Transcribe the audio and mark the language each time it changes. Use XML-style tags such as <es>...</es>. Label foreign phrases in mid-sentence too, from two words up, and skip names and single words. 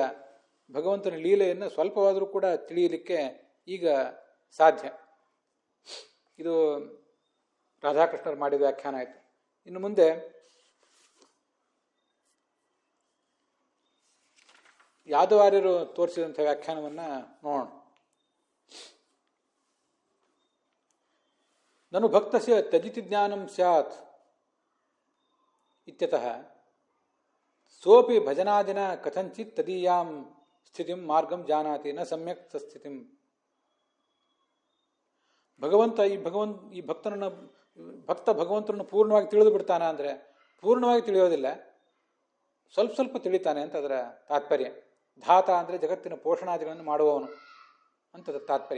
<kn>ಭಗವಂತನ ಲೀಲೆಯನ್ನು ಸ್ವಲ್ಪವಾದರೂ ಕೂಡ ತಿಳಿಯಲಿಕ್ಕೆ ಈಗ ಸಾಧ್ಯ. ಇದು ರಾಧಾಕೃಷ್ಣರು ಮಾಡಿದ ವ್ಯಾಖ್ಯಾನ ಆಯಿತು. ಇನ್ನು ಮುಂದೆ ಯಾದವಾರ್ಯರು ತೋರಿಸಿದಂಥ ವ್ಯಾಖ್ಯಾನವನ್ನು ನೋಡೋಣ.</kn> <sa>ನನು ಭಕ್ತಸ್ಯ ತ್ಯಜಿತಿ ಜ್ಞಾನಂ ಸ್ಯಾತ್ ಇತ್ಯತಃ ಸೋಪಿ ಭಜನಾದಿನ ಕಥಂಚಿತ್ ತದೀಯಾಂ ಸ್ಥಿತಿಂ ಮಾರ್ಗಂ ಜಾನಾತಿ ನ ಸಮ್ಯಕ್ ಸ್ಥಿತಿಂ.</sa> <kn>ಭಗವಂತ ಈ ಭಕ್ತ ಭಗವಂತನನ್ನು ಪೂರ್ಣವಾಗಿ ತಿಳಿದು ಬಿಡ್ತಾನೆ ಅಂದರೆ ಪೂರ್ಣವಾಗಿ ತಿಳಿಯೋದಿಲ್ಲ, ಸ್ವಲ್ಪ ಸ್ವಲ್ಪ ತಿಳಿತಾನೆ ಅಂತ ಅದರ ತಾತ್ಪರ್ಯ. ಧಾತ ಅಂದರೆ ಜಗತ್ತಿನ ಪೋಷಣಾದಿಗಳನ್ನು ಮಾಡುವವನು ಅಂತ ತಾತ್ಪರ್ಯ.</kn>